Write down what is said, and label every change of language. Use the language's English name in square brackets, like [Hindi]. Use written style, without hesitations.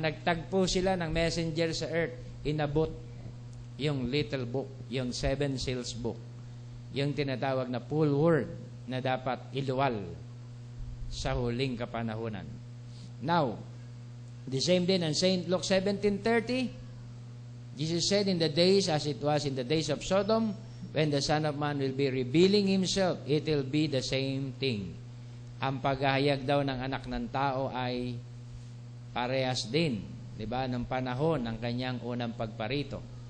[Filipino] Nagtagpo sila ng messenger sa earth. Inabot yung little book, yung seven seals book. Yung tinatawag na full word na dapat iluwal sa huling kapanahunan. [English] Now, the same din in St. Luke 17:30, Jesus said, in the days as it was in the days of Sodom, when the Son of Man will be revealing Himself, it will be the same thing. [Filipino] Ang paghahayag daw ng anak ng tao ay parehas din, di ba, ng panahon ng kanyang unang pagparito.